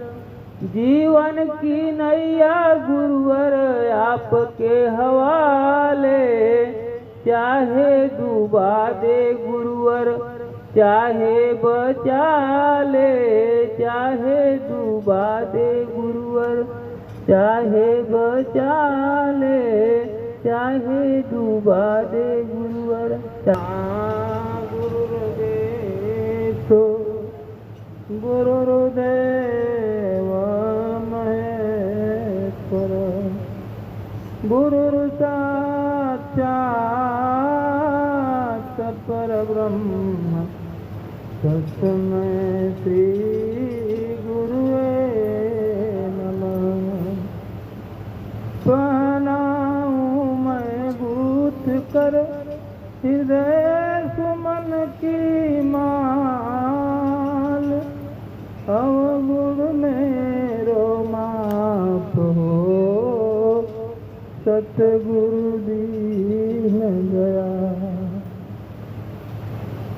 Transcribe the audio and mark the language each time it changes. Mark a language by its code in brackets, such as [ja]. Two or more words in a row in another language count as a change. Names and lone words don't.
[hi] जीवन की नैया गुरुवर आपके हवाले, चाहे डूबा दे गुरुवर चाहे बचा ले, चाहे डूबा दे गुरुवर चाहे बचा ले, चाहे डूबा दे गुरुवर। [sa] गुरुदेव गुरुदेव महेश्वर, गुरु साक्षात् परब्रह्म तस्मै श्री गुरुवे नमः। [hi] प्रणामूं मैं बूथ कर हृदय सुमन की माल, अवगुण मेरो माफ हो सतगुरु दीन दया।